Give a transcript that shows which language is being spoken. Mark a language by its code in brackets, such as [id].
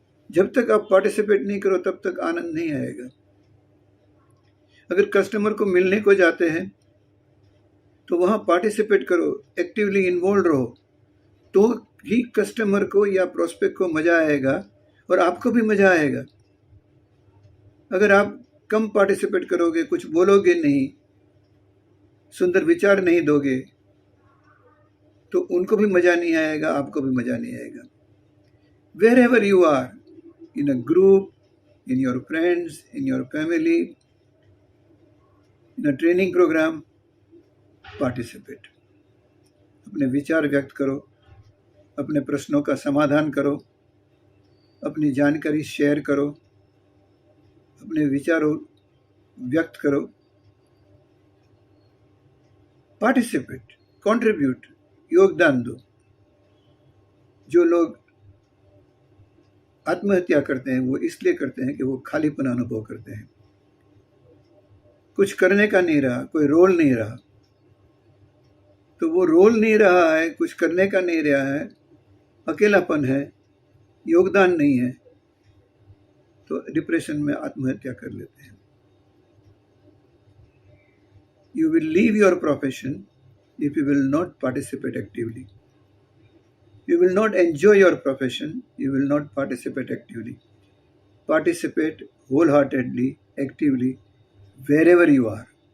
[hi] जब तक आप पार्टिसिपेट नहीं करो तब तक आनंद नहीं आएगा। अगर कस्टमर को मिलने को जाते हैं तो वहाँ पार्टिसिपेट करो, एक्टिवली इन्वॉल्व रहो, तो ही कस्टमर को या प्रोस्पेक्ट को मज़ा आएगा और आपको भी मज़ा आएगा। अगर आप कम पार्टिसिपेट करोगे, कुछ बोलोगे नहीं, सुंदर विचार नहीं दोगे, तो उनको भी मज़ा नहीं आएगा, आपको भी मज़ा नहीं आएगा। [en] Wherever you are, in a group, in your friends, in your family, in a training program, participate. [hi] अपने विचार व्यक्त करो, अपने प्रश्नों का समाधान करो, अपनी जानकारी शेयर करो, अपने विचारों व्यक्त करो। पार्टिसिपेट, कंट्रीब्यूट, योगदान दो। जो लोग आत्महत्या करते हैं वो इसलिए करते हैं कि वो खालीपन अनुभव करते हैं, कुछ करने का नहीं रहा, कोई रोल नहीं रहा। तो वो रोल नहीं रहा है, कुछ करने का नहीं रहा है, अकेलापन है, योगदान नहीं है, तो डिप्रेशन में आत्महत्या कर लेते हैं। [en] You will leave your profession if you will not participate actively. You will not enjoy your profession, you will not participate actively. Participate wholeheartedly, actively, wherever you are.